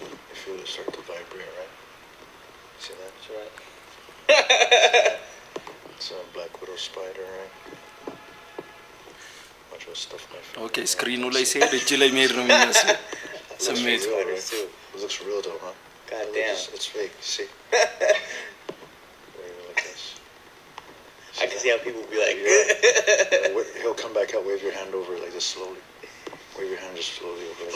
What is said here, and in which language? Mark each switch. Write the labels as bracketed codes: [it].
[en] You feel it start to vibrate, right? See that? That's right. It's a black widow spider, right? Watch what stuff my face. [am] Okay, screen ላይ ሲሄድ እጅ ላይ መሄድ ነው የሚመስለው ስሜት። [en] It looks real though, huh? God damn. It's fake, see? Like this. I can see how people be like, He'll come back out, wave your hand over like this slowly. Wave your hand just slowly over.